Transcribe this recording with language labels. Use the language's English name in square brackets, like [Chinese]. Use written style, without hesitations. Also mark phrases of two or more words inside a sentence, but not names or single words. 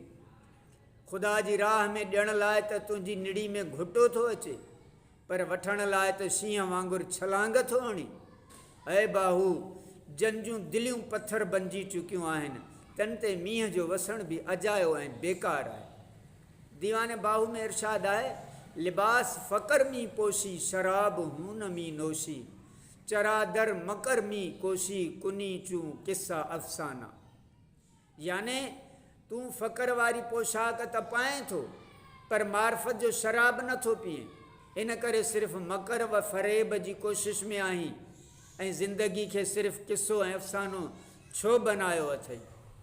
[Sindhi] ख़ुदा जी राह में ॾियण लाइ त तुंहिंजी निड़ी में घुटो थो अचे पर वठण लाइ त शींहं वांगुरु छलांग थो हणी। ऐं बाहू, जंहिंजूं दिलियूं पथर बणिजी चुकियूं आहिनि तन ते मींहं जो वसण बि अजायो ऐं बेकार आहे। दीवाने बाहू में इरशाद आहे, [Persian] لباس فقر می پوشی شراب هون می نوشی چرادر مکر می کوشی کنی چون قصه افسانه. [Sindhi] याने तूं फ़क़र वारी पोशाक त पाएं थो पर मार्फत जो शराब नथो पीए। इन करे सिर्फ़ु मकर व फ़रेब जी कोशिश में आहीं ऐं ज़िंदगी खे सिर्फ़ु किस्सो ऐं अफ़सानो छो बनायो अथई।